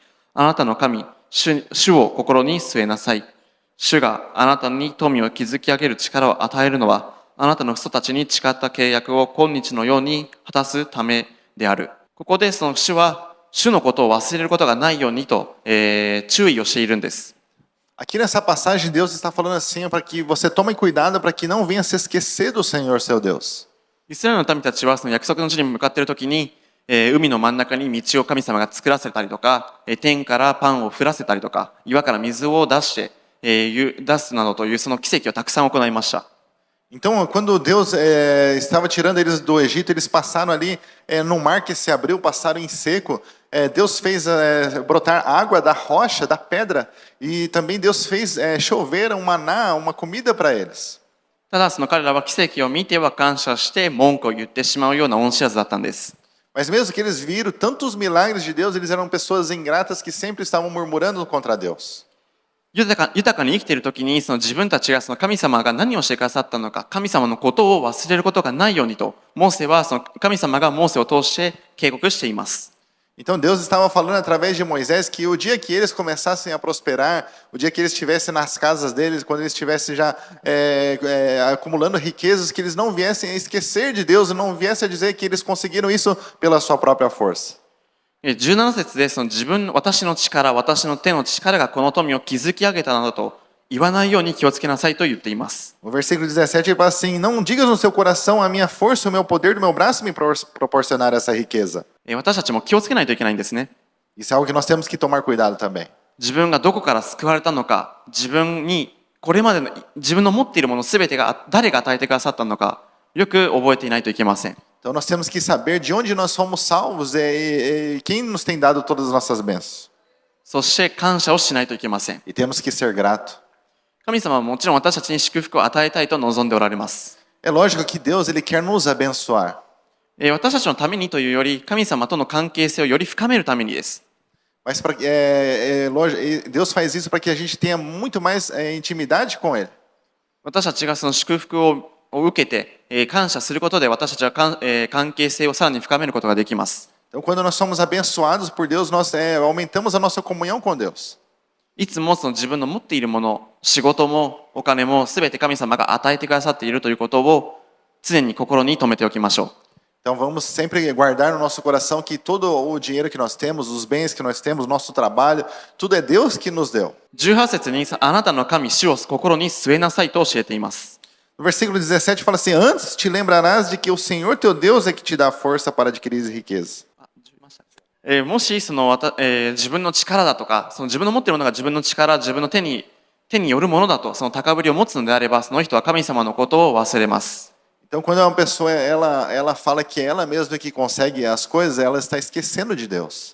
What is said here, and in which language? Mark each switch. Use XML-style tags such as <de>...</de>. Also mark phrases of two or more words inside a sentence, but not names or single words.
<ja>あなたの神、主を心に据えなさい。主があなたに富を築き上げる力を与えるのは、あなたの父祖たちに誓った契約を今日のように果たすためである。ここでその主は、主のことを忘れることがないようにと、注意をしているんです。</ja> <pt>Aqui nessa passagem, Deus está falando assim para que você tome cuidado para que não venha se esquecer do Senhor seu Deus.</pt> <ja>イスラエルの民たちはその約束の地に向かっているときに、海の真ん中に道を神様が作らせたりとか、天からパンを降らせたりとか、岩から水を出して、出すなどというその奇跡をたくさん行いました。</ja> <pt>Então, quando Deus estava tirando eles do Egito, eles passaram ali no mar que se abriu, passaram em seco. Deus fez brotar água da rocha, da pedra, e também Deus fez chover um maná, uma comida para eles.</pt> <ja>ただその彼らは奇跡を見ては感謝して文句を言ってしまうような恩知らずだったんです。</ja> <pt>Mas mesmo que eles viram tantos milagres de Deus, eles eram pessoas ingratas que sempre estavam murmurando contra Deus.</pt> <ja>豊かに生きているときにその自分たちがその神様が何をしてくださったのか、神様のことを忘れることがないようにと、モーセはその神様がモーセを通して警告しています。</ja> <pt>Então Deus estava falando através de Moisés que o dia que eles começassem a prosperar, o dia que eles estivessem nas casas deles, quando eles estivessem já acumulando riquezas, que eles não viessem a esquecer de Deus, não viessem a dizer que eles conseguiram isso pela sua própria força.</pt> <ja>17 節でその私の力、私の手の力がこの富を築き上げたなどと言わないように気をつけなさいと言っています。</ja> <pt>No versículo 17 ele fala assim: Não digas no seu coração a minha força, o meu poder do meu braço me proporcionar essa riqueza.</pt> <ja>私たちも気をつけないといけないんですね。</ja> <pt>Isso é algo que nós temos que tomar cuidado também.</pt> <ja>自分がどこから救われたのか、自分にこれまでの自分の持っているものすべてが誰が与えてくださったのか、よく覚えていないといけません。</ja> <pt>Então nós temos que saber de onde nós fomos salvos e quem nos tem dado todas as nossas bênçãos.</pt> <ja>そして感謝をしないといけません。</ja> <pt>E temos que ser grato.</pt> <ja>神様はもちろん私たちに祝福を与えたいと望んでおられます。</ja> <pt>É lógico que Deus ele quer nos abençoar.</pt> <ja>私たちのためにというより、神様との関係性をより深めるためにです。</ja> <pt>Mas Deus faz isso para que a gente tenha muito mais intimidade com Ele.</pt> <ja>私たちがその祝福を受けて、感謝することで私たちは関係性をさらに深めることができます。</ja> <pt>Então, quando nós somos abençoados por Deus, nós aumentamos a nossa comunhão com Deus.</pt> <ja>いつもその自分の持っているもの、仕事もお金もすべて神様が与えてくださっているということを常に心に留めておきましょう。</ja> <pt>Então vamos sempre guardar no nosso coração que todo o dinheiro que nós temos, os bens que nós temos, nosso trabalho, tudo é Deus que nos deu.</pt> <ja>18 節にあなたの神、主を心に据えなさいと教えています。</ja> <pt>No versículo 17 fala assim: Antes te lembrarás de que o Senhor teu Deus é que te dá força para adquirir riqueza.</pt> <ja>もしその自分の力だとか、その自分の持っているものが自分の力、自分の手によるものだと、その高ぶりを持つのであれば、その人は神様のことを忘れます。</ja> <pt>Então, quando uma pessoa ela fala que ela mesma que consegue as coisas, ela está esquecendo de Deus.</pt>